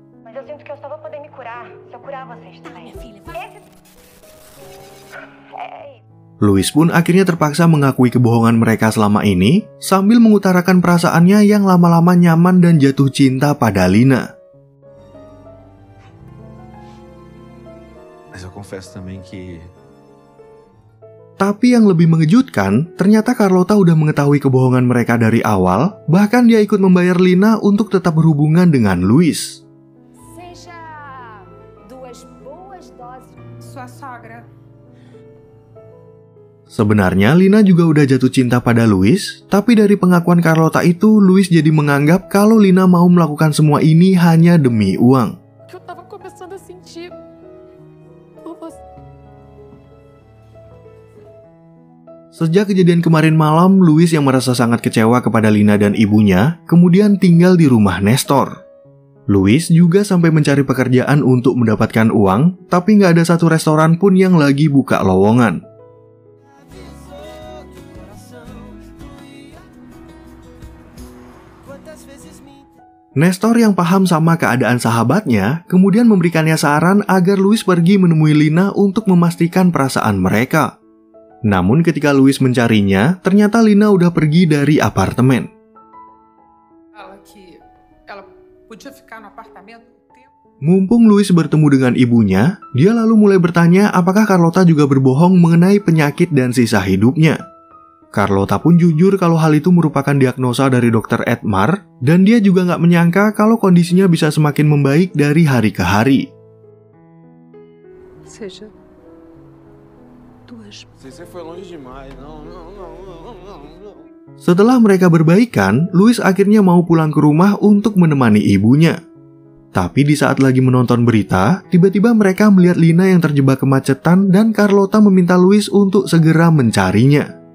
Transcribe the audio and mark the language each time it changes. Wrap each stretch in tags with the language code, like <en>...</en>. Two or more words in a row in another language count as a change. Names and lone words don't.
<id>Luis pun akhirnya terpaksa mengakui kebohongan mereka selama ini, sambil mengutarakan perasaannya yang lama-lama nyaman dan jatuh cinta pada Lina.</id> <pt>Mas eu confesso também que</pt> <id>Tapi yang lebih mengejutkan, ternyata Carlota udah mengetahui kebohongan mereka dari awal, bahkan dia ikut membayar Lina untuk tetap berhubungan dengan Luis.</id> <pt>Seja duas boas doses. Sua sogra.</pt> <id>Sebenarnya Lina juga udah jatuh cinta pada Luis, tapi dari pengakuan Carlota itu, Luis jadi menganggap kalau Lina mau melakukan semua ini hanya demi uang.</id> <pt>Que eu tava começando a sentir por você.</pt> <id>Sejak kejadian kemarin malam, Luis yang merasa sangat kecewa kepada Lina dan ibunya, kemudian tinggal di rumah Nestor. Luis juga sampai mencari pekerjaan untuk mendapatkan uang, tapi nggak ada satu restoran pun yang lagi buka lowongan. Nestor yang paham sama keadaan sahabatnya, kemudian memberikannya saran agar Luis pergi menemui Lina untuk memastikan perasaan mereka. Namun ketika Luis mencarinya, ternyata Lina udah pergi dari apartemen.</id> <pt>Fala que ela podia ficar no apartamento um tempo.</pt> <id>Mumpung Luis bertemu dengan ibunya, dia lalu mulai bertanya apakah Carlota juga berbohong mengenai penyakit dan sisa hidupnya. Carlota pun jujur kalau hal itu merupakan diagnosa dari Dr. Edmar, dan dia juga nggak menyangka kalau kondisinya bisa semakin membaik dari hari ke hari.</id> <pt>Seja duas. você foi longe demais. Não.</pt> <id>Setelah mereka berbaikan, Luis akhirnya mau pulang ke rumah untuk menemani ibunya. Tapi di saat lagi menonton berita, tiba-tiba mereka melihat Lina yang terjebak kemacetan dan Carlota meminta Luis untuk segera mencarinya.</id>